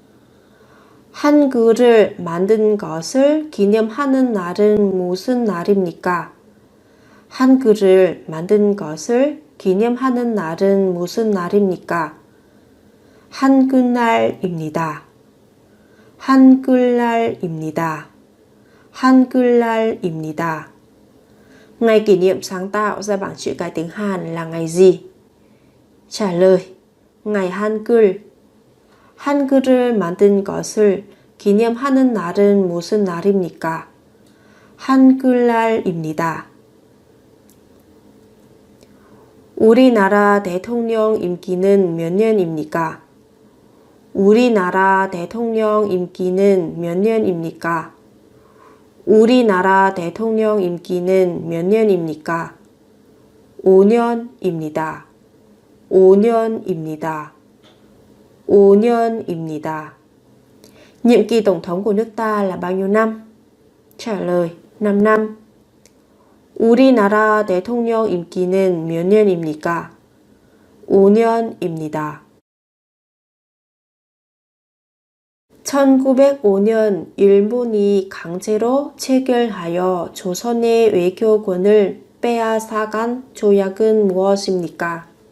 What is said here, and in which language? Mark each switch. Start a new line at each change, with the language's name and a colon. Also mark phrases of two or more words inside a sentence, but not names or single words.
Korean: 한글을 만든 것을 기념하는 날은 무슨 날입니까? 한글을 만든 것을 기념하는 날은 무슨 날입니까? 한글날입니다. 한글날입니다. 한글날입니다.
Vietnamese: Ngày kỷ niệm sáng tạo ra bảng chữ cái tiếng Hàn là ngày gì? Trả lời, ngày Hangul.
Korean: 한글을 만든 것을 기념하는 날은 무슨 날입니까? 한글날입니다. 우리나라 대통령 임기는 몇 년입니까? 우리나라 대통령 임기는 몇 년입니까? 우리나라 대통령 임기는 몇 년입니까? 5년입니다. 5년입니다. 5년입니다.
Vietnamese: Nhiệm kỳ tổng thống của nước ta là bao nhiêu năm? Trả lời, 5 năm.
Korean: 우리나라 대통령 임기는 몇 년입니까? 5년입니다. 1905년 일본이 강제로 체결하여 조선의 외교권을 빼앗아간 조약은 무엇입니까?